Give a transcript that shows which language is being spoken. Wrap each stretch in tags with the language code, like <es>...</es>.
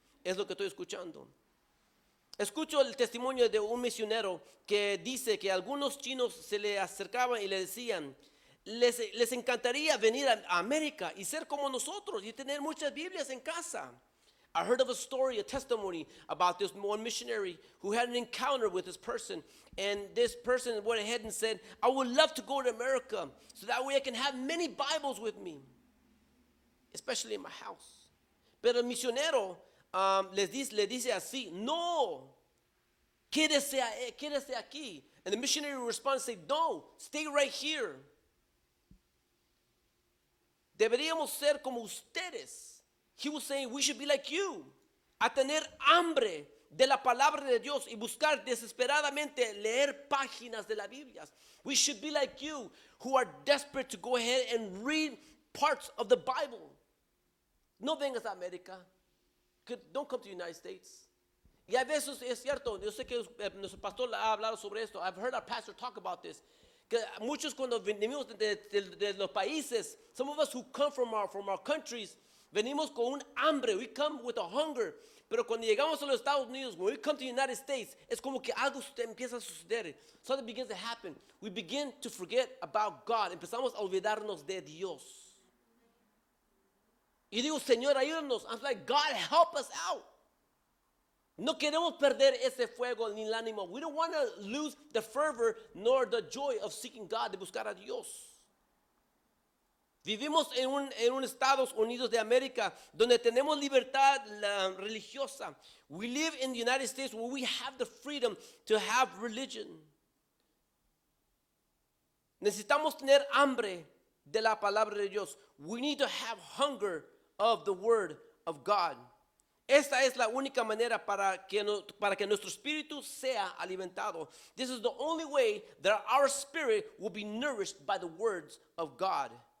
<es>Es lo que estoy escuchando. Escucho el testimonio de un misionero que dice que algunos chinos se le acercaban y le decían, les encantaría venir a América y ser como nosotros y tener muchas Biblias en casa.</es> <en>I heard of a story, a testimony about this one missionary who had an encounter with this person. And this person went ahead and said, I would love to go to America so that way I can have many Bibles with me, especially in my house.</en> <es>Pero el misionero le dice así, no, quédese aquí.</es> <en>And the missionary responds, say, no, stay right here.</en> <es>Deberíamos ser como ustedes.</es> <en>He was saying we should be like you,</en> <es>a tener hambre de la palabra de Dios y buscar desesperadamente leer páginas de la Biblia.</es> <en>We should be like you, who are desperate to go ahead and read parts of the Bible.</en> <es>No vengas a América.</es> <en>Don't come to the United States.</en> <es>Y a veces es cierto, yo sé que nuestro pastor ha hablado sobre esto.</es> <en>I've heard our pastor talk about this.</en> <es>Que muchos cuando venimos de los países,</es> <en>some of us who come from our countries,</en> <es>venimos con un hambre,</es> <en>we come with a hunger.</en> <es>Pero cuando llegamos a los Estados Unidos,</es> <en>when we come to the United States,</en> <es>es como que algo empieza a suceder.</es> <en>Something begins to happen. We begin to forget about God.</en> <es>Empezamos a olvidarnos de Dios. Y digo, Señor, ayúdanos.</es> <en>I'm like, God, help us out.</en> <es>No queremos perder ese fuego ni el ánimo.</es> <en>We don't want to lose the fervor nor the joy of seeking God,</en> <es>de buscar a Dios. Vivimos en un Estados Unidos de América donde tenemos libertad religiosa.</es> <en>We live in the United States where we have the freedom to have religion.</en> <es>Necesitamos tener hambre de la palabra de Dios.</es> <en>We need to have hunger of the word of God.</en> <es>Esta es la única manera para que nuestro espíritu sea alimentado.</es> <en>This is the only way that our spirit will be nourished by the words of God.</en>